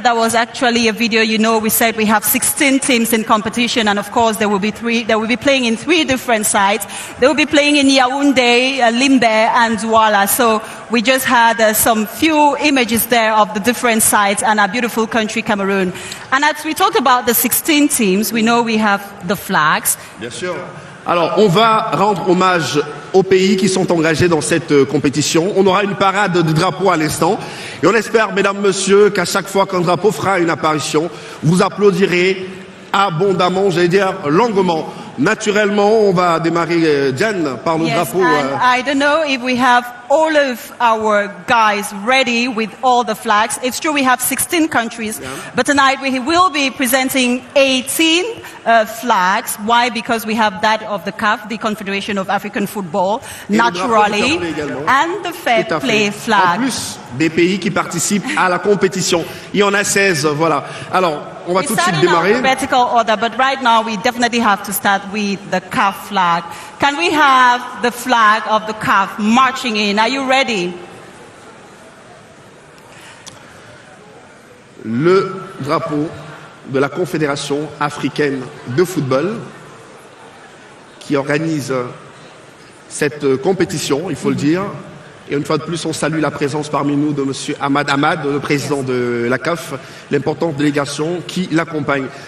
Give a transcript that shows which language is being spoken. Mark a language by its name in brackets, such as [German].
[English] That was actually a video. You know, we said we have 16 teams in competition, and of course, there will be playing in 3 different sites. They will be playing in Yaoundé, Limbe, and Douala. So we just had some few images there of the different sites and our beautiful country, Cameroon. And as we talked about the 16 teams, we know we have the flags. [French] Bien sûr. Alors, on va rendre hommage aux pays qui sont engagés dans cette compétition. On aura une parade de drapeaux à l'instant. Et on espère, mesdames, messieurs, qu'à chaque fois qu'un drapeau fera une apparition, vous applaudirez abondamment, j'allais dire longuement. Naturellement, on va démarrer, Diane, par le drapeau. [English] I don't know if we have all of our guys ready with all the flags. It's true we have 16 countries, but tonight we will be presenting 18 flags. Why? Because we have that of the CAF, the Confederation of African Football, naturally, and the Fair Play flag. [French] En plus des pays qui participent à la compétition. Il y en a 16, voilà. Alors, on va tout de suite démarrer. [English] Vertical order, but right now we definitely have to start with the CAF flag. Can we have the flag of the CAF marching in? Are you ready? [French] Le drapeau de la Confédération africaine de football qui organise cette compétition, il faut le dire. Et une fois de plus, on salue la présence parmi nous de M. Ahmad Ahmad, le président de la CAF, l'importante délégation qui l'accompagne.